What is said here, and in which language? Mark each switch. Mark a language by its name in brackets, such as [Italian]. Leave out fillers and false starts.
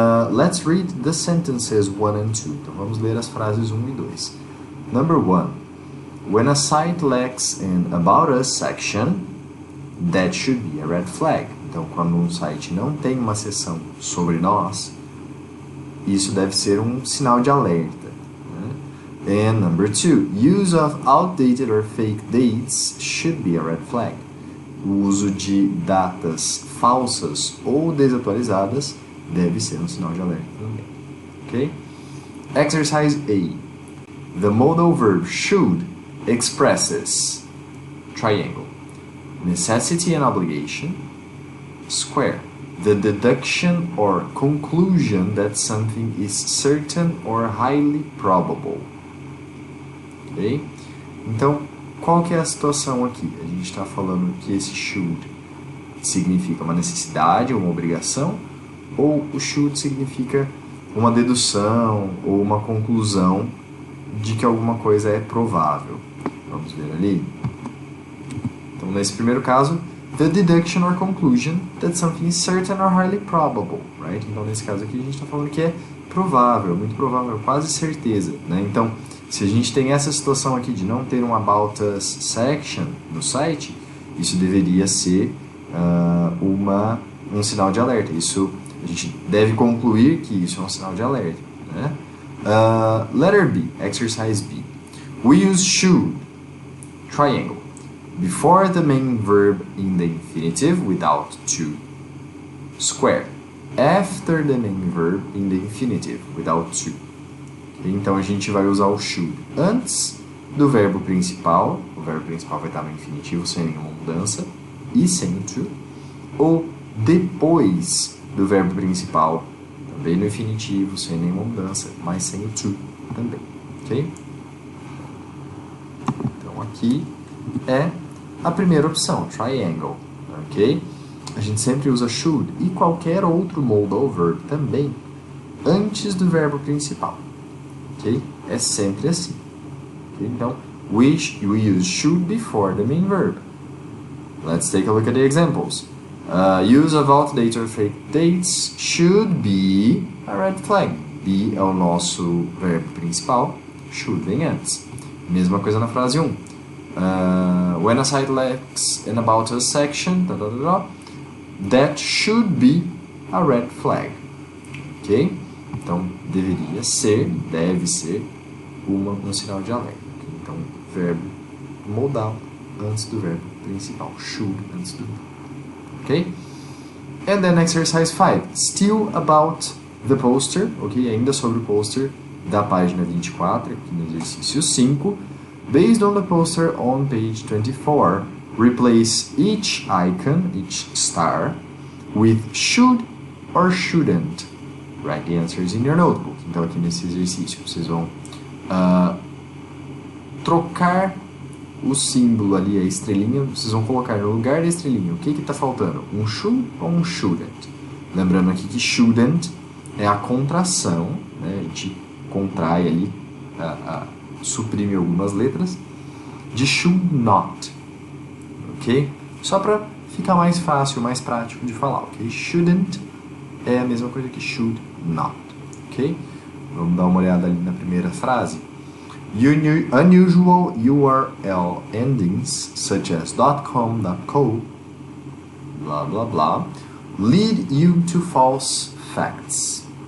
[English] Let's read the sentences 1 and 2. [Portuguese] Então, vamos ler as frases 1 e 2. [English] Number 1. When a site lacks an About Us section, that should be a red flag. [Portuguese] Então, quando um site não tem uma seção sobre nós, isso deve ser um sinal de alerta. Né? [English] And number 2, use of outdated or fake dates should be a red flag. [Portuguese] O uso de datas falsas ou desatualizadas deve ser um sinal de alerta também. [English] Okay? Exercise A. The modal verb should expresses triangle, necessity and obligation, square, the deduction or conclusion that something is certain or highly probable. Ok? [Portuguese] Então, qual que é a situação aqui? A gente está falando que esse should significa uma necessidade ou uma obrigação, ou o should significa uma dedução ou uma conclusão de que alguma coisa é provável. Vamos ver ali. Então, nesse primeiro caso, [English] the deduction or conclusion that something is certain or highly probable, right? [Portuguese] Então, nesse caso aqui, a gente está falando que é provável, muito provável, quase certeza, né? Então, se a gente tem essa situação aqui de não ter um About Us section no site, isso deveria ser um sinal de alerta. Isso, a gente deve concluir que isso é um sinal de alerta, né? [English] Letter B, exercise B. We use should, triangle, before the main verb in the infinitive without to, square, after the main verb in the infinitive without to. [Portuguese] Então a gente vai usar o should antes do verbo principal, o verbo principal vai estar no infinitivo sem nenhuma mudança e sem o to, ou depois do verbo principal, também no infinitivo sem nenhuma mudança, mas sem o to também, ok? Então aqui é a primeira opção, triangle, ok? A gente sempre usa should e qualquer outro modal verb também antes do verbo principal, ok? É sempre assim. [English] Okay? Então, we use should before the main verb. Let's take a look at the examples. Use of outdated or fake dates should be a red flag. [Portuguese] Be é o nosso verbo principal, should vem antes. Mesma coisa na frase 1. [English] When a site lacks an About Us section, that should be a red flag. Ok? [Portuguese] Então, deveria ser, deve ser um sinal de alerta. Okay? Então, verbo modal antes do verbo principal. [English] Should [Portuguese] antes do verbo. [English] Ok? And then exercise 5. Still about the poster. Ok? [Portuguese] Ainda sobre o poster da página 24, aqui no exercício 5. [English] Based on the poster on page 24, replace each icon, each star, with should or shouldn't. Write the answers in your notebook. [Portuguese] Então, aqui nesse exercício, vocês vão trocar o símbolo ali, a estrelinha, vocês vão colocar no lugar da estrelinha. O que está faltando? Um should ou um shouldn't? Lembrando aqui que shouldn't é a contração, né? A gente contrai ali, suprime algumas letras, de should not. Ok? Só para ficar mais fácil, mais prático de falar, ok? Shouldn't é a mesma coisa que should not, ok? Vamos dar uma olhada ali na primeira frase. [English] Unusual URL endings, such as .com, .co, blah, blah, blah, lead you to false facts.